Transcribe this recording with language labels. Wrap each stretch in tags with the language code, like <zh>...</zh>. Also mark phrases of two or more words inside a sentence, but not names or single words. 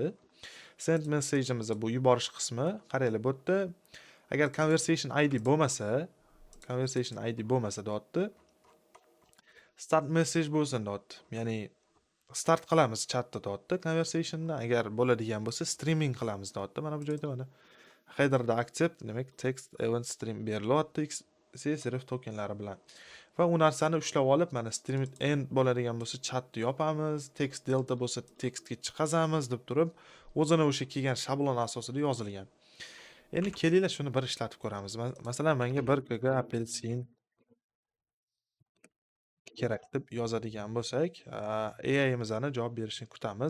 <en>Send message'imizda</en> <uz>bu yuborish qismi. Qaranglar, bu yerda agar</uz> <en>conversation ID</en> <uz>bo'lmasa deyapti.</uz> <en>Start message</en> <uz>bo'lsin deyapti. Ya'ni start qilamiz chatda deyapti conversationni. Agar bo'ladigan bo'lsa streaming qilamiz deyapti. Mana bu joyda mana headerda accept, demak</uz> <en>text event stream</en> <uz>berilyapti serif tokenlari bilan. Va u narsani ushlab olib, mana</uz> <en>stream end</en> <uz>bo'ladigan bo'lsa chatni yopamiz,</uz> <en>text delta</en> <uz>bo'lsa tekstga chiqazamiz deb turib, o'zini o'sha kelgan shablon asosida yozilgan. Endi kelinglar shuni bir ishlatib ko'ramiz. Masalan, menga 1 kg apelsin kerak deb yozadigan bo'lsak, AI'mizani javob berishini kutamiz.</uz>